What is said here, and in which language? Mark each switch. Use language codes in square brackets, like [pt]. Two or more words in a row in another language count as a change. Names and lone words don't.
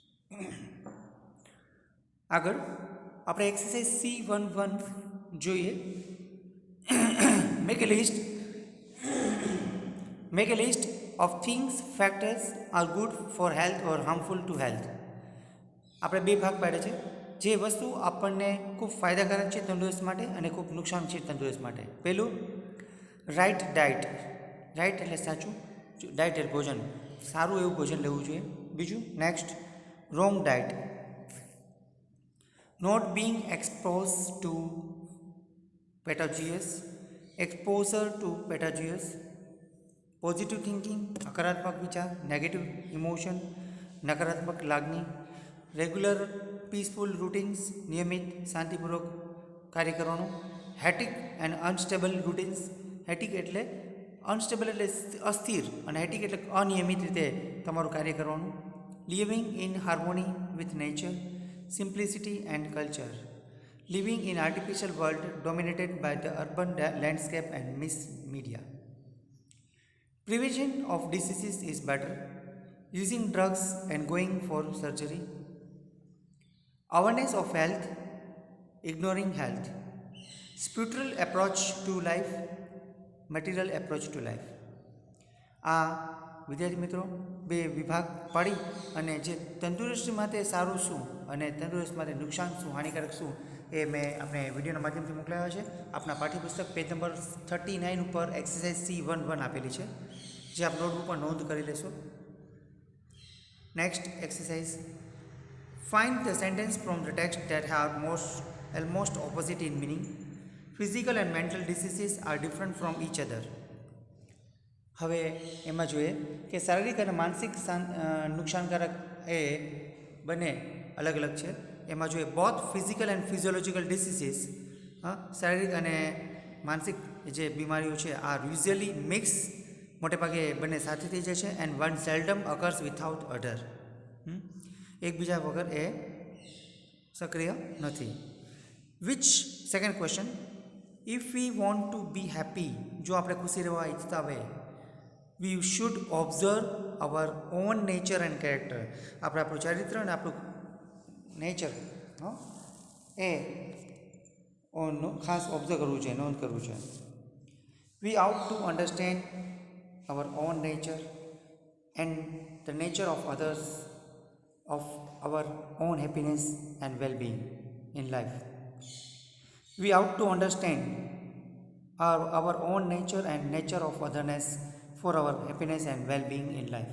[gu] આગળ આપણે એક્સરસાઇઝ C11 જોઈએ. [en] મેક a list of things factors are good for health or harmful to health. [gu] આપણે બે ભાગ પાડે છે. જે વસ્તુ આપણને ખૂબ ફાયદાકારક છે તંદુરસ્ત માટે અને ખૂબ નુકસાન છે તંદુરસ્ત માટે. [en] પહેલું right diet. [gu] રાઇટ એટલે સાચું, ડાયટ એટલે ભોજન, સારું એવું ભોજન લેવું જોઈએ. [en] બીજું next wrong diet, not being exposed to pathogens, exposure to pathogens, positive thinking [gu] હકારાત્મક વિચાર, [en] negative emotion [gu] નકારાત્મક લાગણી, [en] regular peaceful routines [gu] નિયમિત શાંતિપૂર્વક કાર્ય કરવાનું, [en] hectic and unstable routines. [gu] હેટિક એટલે અનસ્ટેબલ એટલે અસ્થિર અને હેટિક એટલે અનિયમિત રીતે તમારું કાર્ય કરવાનું. [en] living in harmony with nature, simplicity and culture, living in artificial world dominated by the urban landscape and mass media. Prevention of diseases is better, using drugs and going for surgery. Awareness of health, ignoring health. Spiritual approach to life, material approach to life. [gu] આ વિદ્યાર્થી મિત્રો બે વિભાગ પાડી અને જે તંદુરસ્તી માટે સારું શું અને તંદુરસ્ત માટે નુકસાન શું, હાનિકારક શું, એ મેં આપણે વિડીયોના માધ્યમથી મોકલાવ્યા છે. આપણા પાઠ્યપુસ્તક પેજ નંબર 39 ઉપર એક્સરસાઇઝ C11 આપેલી છે, જે આપ નોટબુક પર નોંધ કરી લેશો. [en] next exercise, find the sentence from the text that have almost opposite in meaning. Physical and mental diseases are different from each other. [gu] હવે એમાં જોઈએ કે શારીરિક અને માનસિક નુકસાનકારક એ બંને અલગ અલગ છે. એમાં જોઈએ [en] both physical and physiological diseases, [gu] શારીરિક અને માનસિક જે બીમારીઓ છે આ [en] usually mix, [gu] મોટે ભાગે બંને સાથે થઈ જાય છે. [en] and one seldom occurs without other, [gu] એકબીજા વગર એ સક્રિય નથી. [en] which second question, if we want to be happy, [gu] જો આપણે ખુશી રહેવા ઈચ્છતા હોય, [en] we should observe our own nature and character. [gu] આપણે આપણું ચારિત્ર અને આપણું નેચર એ ખાસ ઓબ્ઝર્વ કરવું છે, નોંધ કરવું છે. [en] we ought to understand our own nature and the nature of others, of our own happiness and well-being in life. We ought to understand our own nature and nature of otherness for our happiness and well-being in life.